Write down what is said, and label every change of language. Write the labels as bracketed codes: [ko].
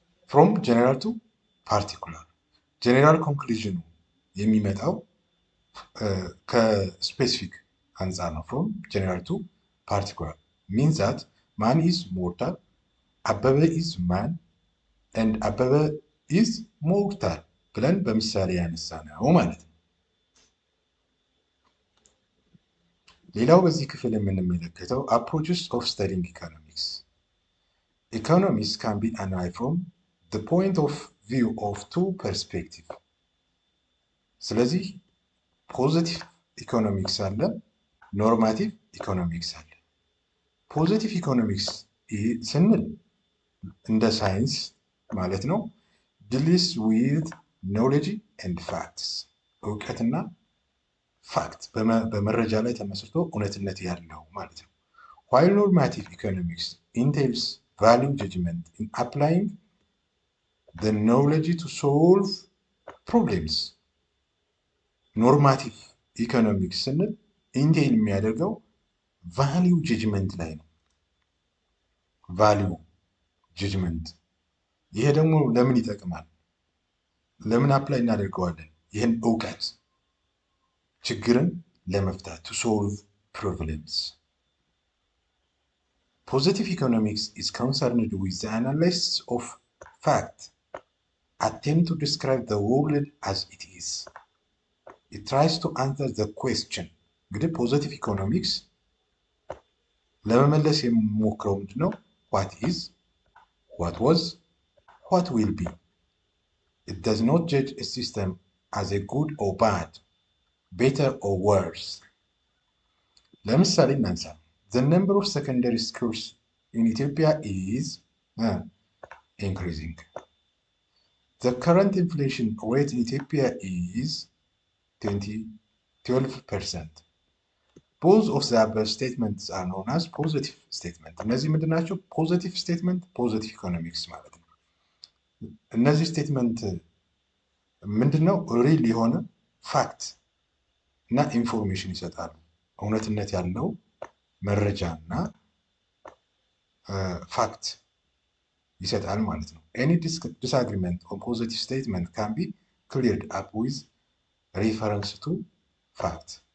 [en] from general to particular general conclusion [am] የሚመጣው ከስፔሲፊክ አንጻር ነው። [en] from general to particular means that man is mortal, አበበ is man and አበበ is mortal [am] ብለን በምሳሌ ያነሳ ነው ማለት ነው። ሌላው በዚህ ክፍል የምንመለከተው [en] approaches of studying economics. Economics can be analyzed from the point of view of two perspectives. [am] ስለዚህ ፖዚቲቭ ኢኮኖሚክስ አለ፣ ኖርማቲቭ ኢኮኖሚክስ አለ። ፖዚቲቭ ኢኮኖሚክስ ስንል እንደ ሳይንስ ማለት ነው። ዲልስ ዊዝ ኖሌጅ ኤንድ ፋክትስ እውቀትና ፋክት በመረጃ ላይ ተመስርቶ እውነትነት ያለው ማለት ነው። [en] while normative economics entails value judgment in applying the knowledge to solve problems. [am] ኖርማቲቭ ኢኮኖሚክስ ስንል ኢንቴል የሚያደርገው ቫሊዩ ጀጅመንት ላይ ነው። ቫሊዩ ጀጅመንት ይሄ ደግሞ ለምን ይጠቅማል? ለምን አፕላይ እናደርገዋለን? ይህን እውቀት ችግርን ለመፍታት [en] to solve problems. Positive economics is concerned with the analysis of fact, attempt to describe the world as it is. It tries to answer the question. [am] እንግዲህ ፖዚቲቭ ኢኮኖሚክስ ለመመለስ የሚሞክረው ምንድነው? [en] what is, what was, what will be. It does not judge a system as a good or bad, better or worse. [am] ለምሳሌ እናንሳ። [en] The number of secondary schools in Ethiopia is increasing. The current inflation rate in Ethiopia is 12%. Both of the above statements are known as positive statement. [am] እነዚህ ምንድን ናቸው? ፖዚቲቭ ስቴትመንት፣ ፖዚቲቭ ኢኮኖሚክስ ማለት ነው። እነዚህ ስቴትመንት ምንድን ነው? ሪል የሆነ ፋክት እና ኢንፎርሜሽን ይሰጣሉ። እውነትነት ያለው መረጃ እና ፋክት ይሰጣል ማለት ነው። [en] Any disagreement on positive statement can be cleared up with reference to fact.